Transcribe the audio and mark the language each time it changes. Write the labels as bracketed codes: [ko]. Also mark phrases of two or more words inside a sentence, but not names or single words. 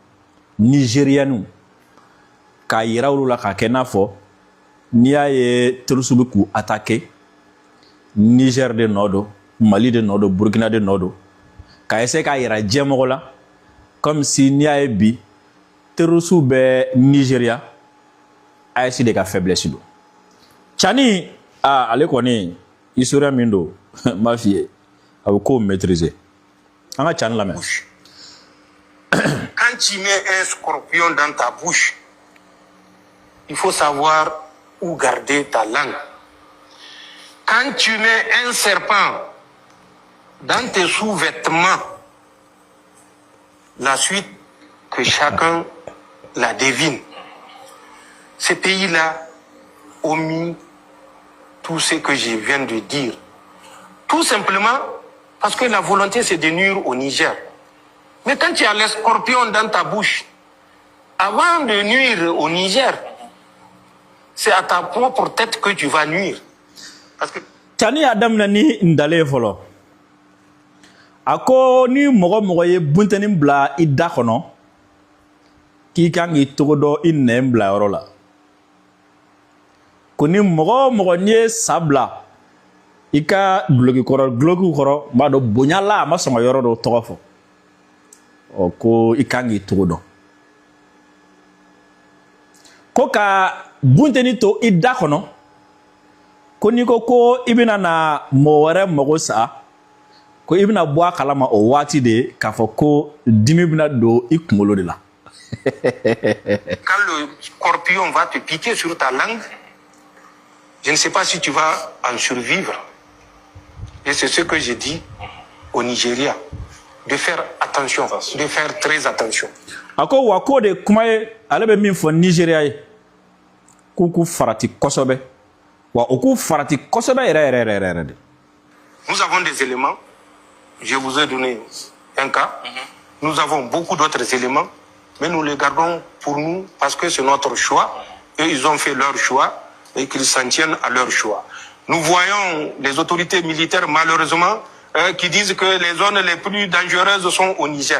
[bm] k'a yira olu la k'a kɛ n'a fɔ n'i y'a ye terroristes bɛ k'u attaquer Niger de nɔ don, Mali de nɔ don, Burkina de nɔ don, k'a essayer k'a yira diɲɛmɔgɔ la [fr] comme si [bm] n'i y'a ye bi terroristes bɛ Nigeria AES de ka faiblesse don. Tchani ale kɔni historien min don n b'a f'i ye a bɛ kow maîtriser. An ka Tchani lamɛn. [fr] Quand tu mets un scorpion dans ta bouche, il faut savoir où garder ta langue. Quand tu mets un serpent dans tes sous-vêtements, la suite que chacun la devine. Ces pays-là ont mis tout ce que je viens de dire. Tout simplement parce que la volonté c'est de nuire au Niger. Mais quand tu as les scorpions dans ta bouche, avant de nuire au Niger, c'est à ta propre tête que tu vas nuire. Parce que [bm] Tchani y'a daminɛ ni ndale ye fɔlɔ. A ko ni mɔgɔ mɔgɔ ye bunteni bila i da kɔnɔ k'i kan k'i togo dɔn i nɛn bila yɔrɔ la. Ko ni mɔgɔ mɔgɔ n'i ye sa bila i ka dulokiw kɔrɔ n b'a dɔn bonya la a ma sɔn ka yɔrɔ dɔ tɔgɔ fɔ. Ko i kan k'i togo dɔn. Ko ka bunteni to i da kɔnɔ ko n'i ko i bɛna na mɔgɔ wɛrɛ mago sa ko i bɛna bɔ a kalama o waati de k'a fɔ ko dimi bɛna don i kunkolo de la. [fr] Quand le scorpion va te piquer sur ta langue, je ne sais pas si tu vas en survivre. Et c'est ce que j'ai dit au Nigeria, de faire attention, de faire très attention. [bm] A ko wa ko de kuma ye ale bɛ min fɔ Nigeria ye k'u farati kosɛbɛ wa o k'u farati kosɛbɛ yɛrɛ de. [fr] Nous avons des éléments. Je vous ai donné un cas. Nous avons beaucoup d'autres éléments, mais nous les gardons pour nous parce que c'est notre choix. Eux, ils ont fait leur choix et qu'ils s'en tiennent à leur choix. Nous voyons les autorités militaires, malheureusement, qui disent que les zones les plus dangereuses sont au Niger.